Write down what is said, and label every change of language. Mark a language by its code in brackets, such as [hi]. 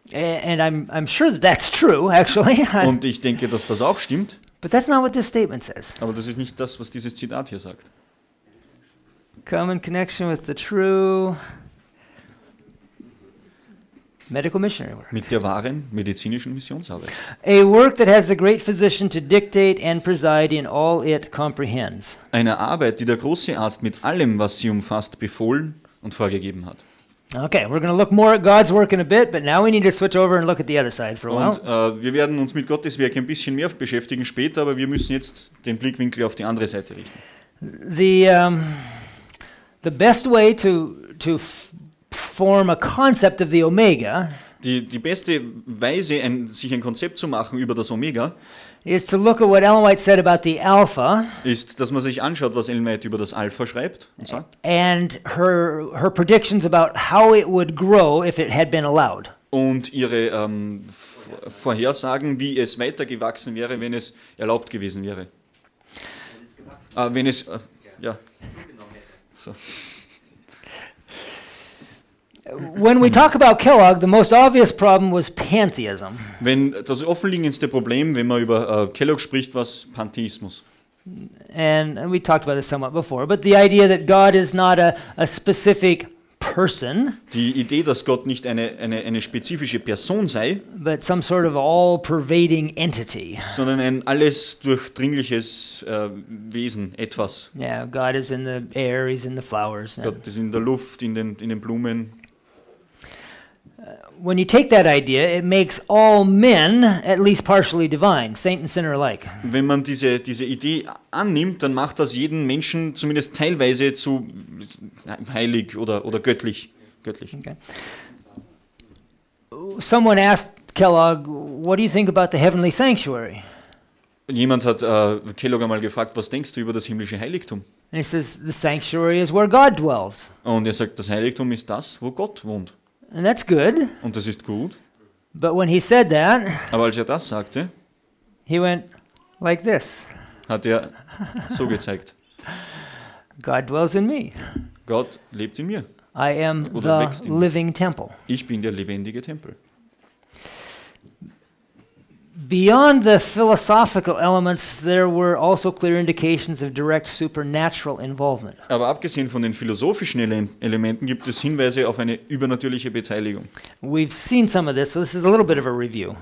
[en] and I'm sure that that's true, actually. [de] Und ich denke, dass das auch stimmt. [en] But that's not what this statement says. [de] Aber das ist nicht das, was dieses Zitat hier sagt. [en] Come in connection with the true medical missionary work. [de] Mit der wahren medizinischen Missionsarbeit. [en] A work that has the great physician to dictate and preside in all it comprehends. [de] Eine Arbeit, die der große Arzt mit allem, was sie umfasst, befohlen und vorgegeben hat. [en] Okay, we're going to look more at God's work in a bit, but now we need to switch over and look at the other side for a while. [de] Und wir werden uns mit Gottes Werk ein bisschen mehr beschäftigen später, aber wir müssen jetzt den Blickwinkel auf die andere Seite richten. [en] The best way to form a concept of the Omega [de] Die beste Weise, sich ein Konzept zu machen über das Omega, [en] is to look at what Ellen White said about the Alpha [de] ist, dass man sich anschaut, was Ellen White über das Alpha schreibt und sagt. [en] and her predictions about how it would grow if it had been allowed. [de] Und ihre Vorhersagen, wie es weitergewachsen wäre, wenn es erlaubt gewesen wäre. Wenn es, ja. So. [en] When we talk about Kellogg, the most obvious problem was pantheism. [de] Wenn das offenliegendste Problem, wenn man über Kellogg spricht, was Pantheismus. [en] And we talked about this somewhat before, but the idea that God is not a specific person, [de] Die Idee, dass Gott nicht eine spezifische Person sei, [en] but some sort of all-pervading entity. [de] sondern ein alles durchdringliches Wesen, etwas. [en] Yeah, God is in the air, He's in the flowers. [de] Gott ist in der Luft, in den Blumen. [en] When you take that idea, it makes all men at least partially divine, saint and sinner alike. [de] Wenn man diese Idee annimmt, dann macht das jeden Menschen zumindest teilweise zu heilig oder göttlich. [en] Okay. Someone asked Kellogg, what do you think about the heavenly sanctuary? [de] Jemand hat Kellogg einmal gefragt, was denkst du über das himmlische Heiligtum? [en] And he says, the sanctuary is where God dwells. [de] Und er sagt, das Heiligtum ist das, wo Gott wohnt. [en] And that's good. [de] Und das ist gut. [en] But when he said that, [de] Aber als er das sagte, [en] he went like this. [de] hat er so gezeigt. [en] God dwells in me. [de] Gott lebt in mir. [en] I am [de] Oder [en] the [de] wächst in mir. [en] living temple. [de] Ich bin der lebendige Tempel. [en] Beyond the philosophical elements, there were also clear indications of direct supernatural involvement. [de] Aber abgesehen von den philosophischen Elementen gibt es Hinweise auf eine übernatürliche Beteiligung. [en] We've seen some of this, so this is a little bit of a review.